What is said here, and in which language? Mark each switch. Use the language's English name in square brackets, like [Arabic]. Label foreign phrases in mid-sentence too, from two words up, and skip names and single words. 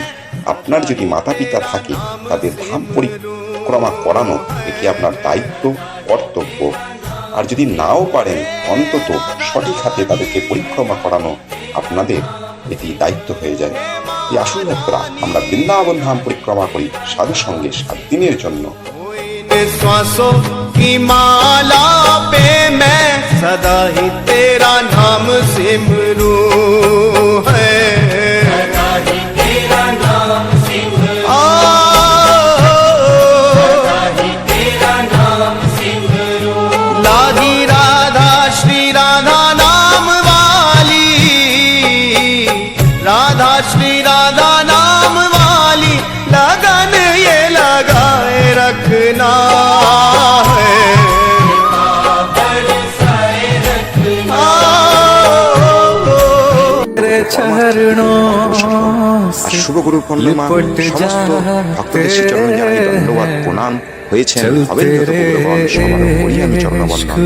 [Bangla] আপনার যদি মাতা পিতা থাকে, তাদের ধাম পরিক্রমা করানো এটি আপনার দায়িত্ব, কর্তব্য। আর যদি নাও পারেন, অন্তত সঠিক হাতে তাদেরকে পরিক্রমা করানো আপনাদের এটি দায়িত্ব হয়ে যায়। এই আসুন ভক্তরা, আমরা বৃন্দাবন ধাম পরিক্রমা করি সাধু সঙ্গে 7 দিনের জন্য। [Hindi] श्वासों की माला पे मैं सदा ही तेरा नाम सिमरूं है, सदा ही तेरा नाम सिमरूं, सदा ही तेरा नाम सिमरूं। लागी राधा श्री राधा नाम वाली, राधा श्री राधा नाम वाली, लगन ये लगाए रखना है, [Bangla] শুভ গুরু পূর্ণিমা সমস্ত ভক্তদের শ্রীচরণে জানাই ধন্যবাদ, প্রণাম। হয়েছেন হবেন যত গৌরগণ, সবার করি আমি চরণবন্দন।